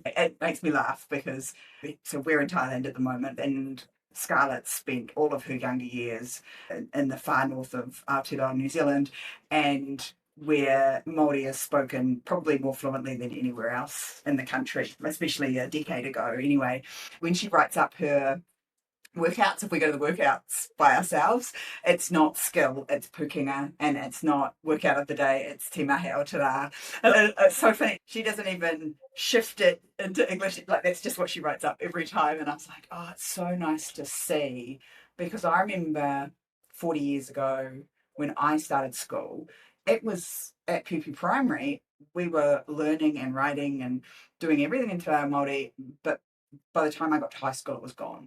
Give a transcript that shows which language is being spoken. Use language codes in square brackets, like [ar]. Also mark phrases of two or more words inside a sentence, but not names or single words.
[en] It makes me laugh because we're in Thailand at the moment, and Scarlett spent all of her younger years in the far north of Aotearoa, New Zealand, and where Māori is spoken probably more fluently than anywhere else in the country, especially a decade ago anyway. When she writes up her workouts, if we go to the workouts by ourselves, it's not skill, it's pukinga, and it's not workout of the day, it's [mi] te mahi Aotearoa. [en] It's so funny, she doesn't even shift it into English, like that's just what she writes up every time. And I was like, oh, it's so nice to see, because I remember 40 years ago when I started school, it was at Pupi Primary, we were learning and writing and doing everything in [mi] Te Reo Māori, [en] but by the time I got to high school, it was gone.